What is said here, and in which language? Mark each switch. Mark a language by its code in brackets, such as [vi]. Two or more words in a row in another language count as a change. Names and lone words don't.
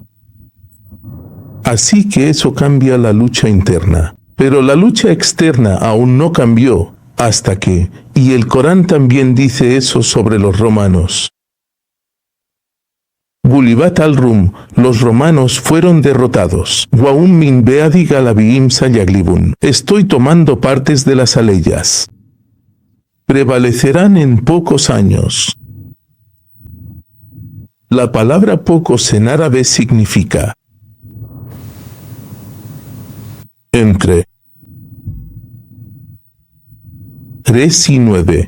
[es] Así que eso cambia la lucha interna. Pero la lucha externa aún no cambió, hasta que, y el Corán también dice eso sobre los romanos. [ar] غلبت الروم, [es] los romanos fueron derrotados. [ar] وهم من بعد غلبهم سيغلبون. [es] Estoy tomando partes de las aleyas. Prevalecerán en pocos años. La palabra pocos en árabe significa entre 3 y 9.